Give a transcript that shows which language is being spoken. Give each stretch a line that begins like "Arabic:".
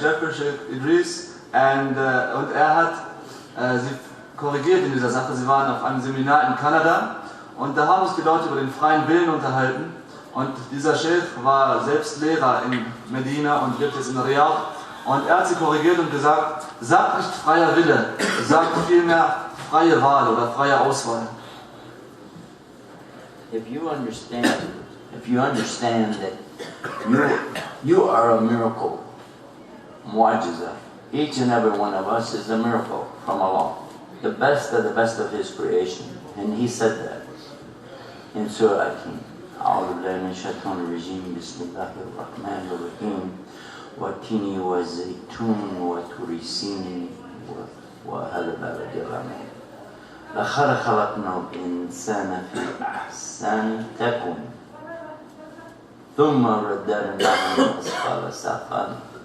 German: Jafar Sheikh Idris, und er hat sie korrigiert in dieser Sache. Sie waren auf einem Seminar in Kanada und da haben sich die Leute über den freien Willen unterhalten. Und dieser Sheikh war selbst Lehrer in Medina und lebt jetzt in Riyadh. Und er hat sie korrigiert und gesagt, sagt nicht freier Wille, sagt vielmehr freie Wahl oder freie Auswahl.
English: If you understand that you are a miracle, mu'ajiza, each and every one of us is a miracle from Allah, the best of His creation, and He said that in Surah Al-Kim.
Arabic: أعوذ بالله من الشيطان الرجيم بسم الله الرحمن الرحيم والتين والزيتون وطور سينين وهذا البلد الأمين لقد خلقنا الإنسان في أحسن تقويم ثم رددناه أسفل سافلين